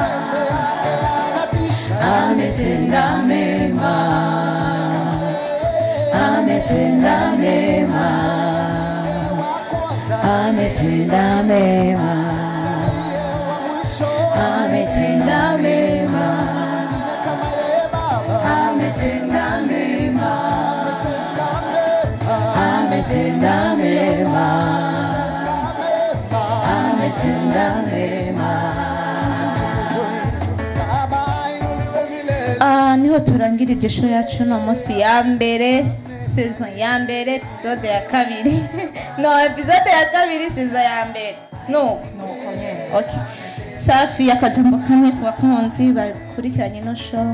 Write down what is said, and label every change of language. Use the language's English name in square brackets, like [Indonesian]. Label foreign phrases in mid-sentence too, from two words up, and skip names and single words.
[Swahili] ametenda mema, ametenda mema, ametenda mema, ametenda mema, ametenda mema, ametenda mema, ametenda mema. [Rundi] Niho turangirije show yacu no munsi ya mbere, saison ya mbere, episode ya kabiri. No, episode ya kabiri, saison ya mbere. No. Okay. Safi, akajambo kamwe ku bakunzi bakurikiranye no show.